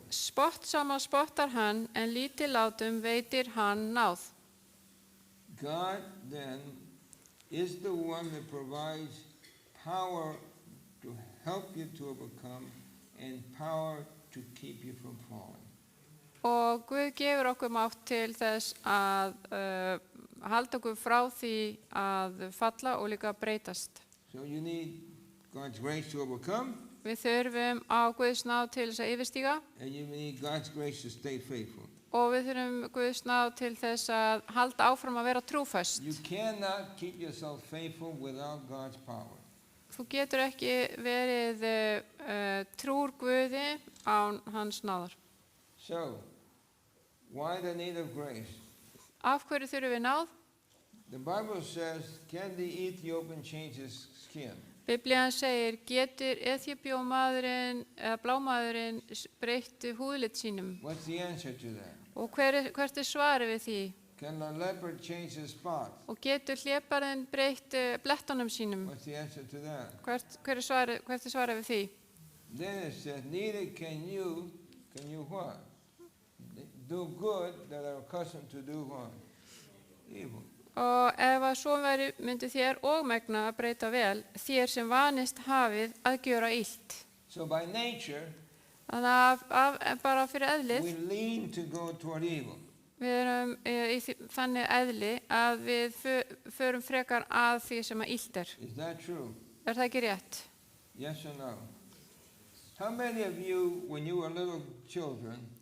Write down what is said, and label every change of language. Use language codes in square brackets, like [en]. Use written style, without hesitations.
[is] Spottsama spottar hann, en lítillátum veitir hann náð. [en] God then is the one that provides power to help you to overcome and power to keep you from falling. [is] Og Guð gefur okkur mátt til þess að halda okkur frá því að falla og líka breytast. [en] So you need God's grace to overcome, [is] Við þurfum á Guðs náð til þess að yfirstíga [en] and you need God's grace to stay faithful. [is] og við þurfum Guðs náð til þess að halda áfram að vera trúföst. [en] You cannot keep yourself faithful without God's power. [is] Þú getur ekki verið trúr Guði án hans náðar. [en] So, why the need of grace? [is] Af hverju þurfum við náð? [en] The Bible says, can the Ethiopian change his skin? [is] Biblían segir, getur Eþíópíumaðurinn eða blámaðurinn breytt húðlit sínum? [en] What's the answer to that? [is] Og hvert er svarið við því? [en] Can the leopard change his spots? [is] Og getur hlébarðinn breytt blettunum sínum? [en] What's the answer to that? [is] Hvert er svarið við því? [en] Then it says, neither can you what? Do good that are accustomed to do what? Evil. [is] Og ef að svo væri myndi þér og megna að breyta vel, þér sem vanist hafið að gjöra illt. [en] So by nature, [is] Þannig að bara fyrir eðlið, [en] we lean to go toward evil. [is] við erum þannig eðli að við förum frekar að því sem að illt er. [en] Is that true? [is] Er það ekki rétt? [en] Yes or no? How many of you, when you were little children,